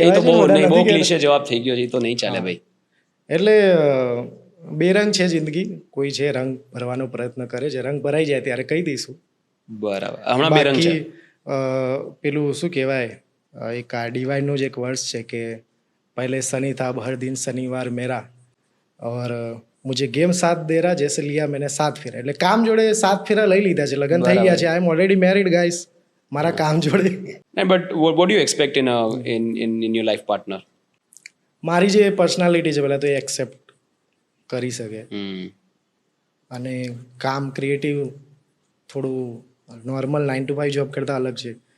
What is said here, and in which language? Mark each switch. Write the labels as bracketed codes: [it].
[gu] એ તો બહુ ક્લીશે જવાબ થઈ ગયો છે, તો નહીં ચાલે ભાઈ. એટલે બે રંગ છે જિંદગી, કોઈ છે રંગ ભરવાનો પ્રયત્ન કરે છે, રંગ ભરાઈ જાય ત્યારે કહી દઈશું. બરાબર. હમણાં બે રંગ છે. પેલું શું કહેવાય, એક આ ડિવાઇનનું જ એક વર્સ છે કે [hi] पहले शनि था अब हर दिन शनिवार मेरा, और मुझे गेम साथ दे रहा जैसे लिया मैंने 7 फेरा. [gu] એટલે કામ જોડે 7 ફેરા લઈ લીધા છે, લગ્ન થઈ ગયા છે. [en] I am already married guys, [gu] મારા કામ જોડે. [en] But what do you expect in your life partner? [gu] મારી જે પર્સનાલિટી છે પહેલા તો એ એક્સેપ્ટ કરી શકે, અને કામ ક્રિએટિવ, થોડું નોર્મલ 9 to 5 જોબ કરતાં અલગ છે.